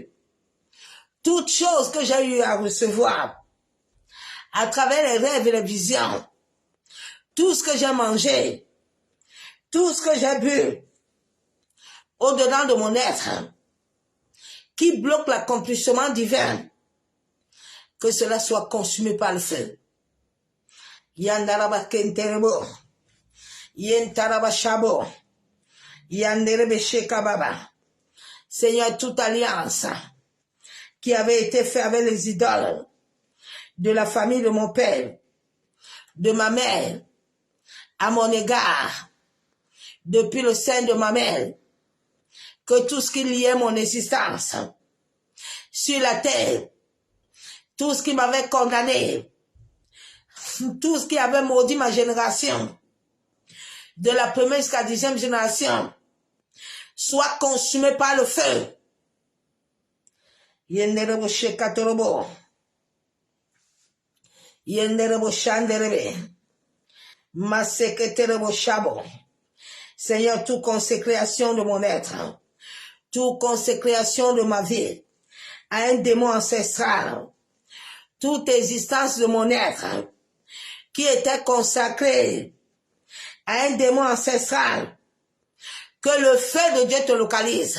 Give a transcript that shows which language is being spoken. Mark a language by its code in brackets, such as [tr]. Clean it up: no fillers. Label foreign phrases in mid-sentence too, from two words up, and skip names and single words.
[fr] Toutes choses que j'ai eu à recevoir à travers les rêves et les visions, tout ce que j'ai mangé, tout ce que j'ai bu au-dedans de mon être qui bloque l'accomplissement divin, que cela soit consumé par le feu. Yandaraba kenterebo, yentaraba shabo, yanderebe shekababa. Seigneur, toute alliance qui avait été faite avec les idoles de la famille de mon père, de ma mère, à mon égard, depuis le sein de ma mère, que tout ce qui liait mon existence sur la terre, tout ce qui m'avait condamné, tout ce qui avait maudit ma génération, de la première jusqu'à la 10e génération, soit consumé par le feu. Yenderebo shekatorobo, yenderebo shanderebe, maseketerebo shabo. Seigneur, toute consécration de mon être, toute consécration de ma vie à un démon ancestral, toute existence de mon être qui était consacrée à un démon ancestral, que le feu de Dieu te localise.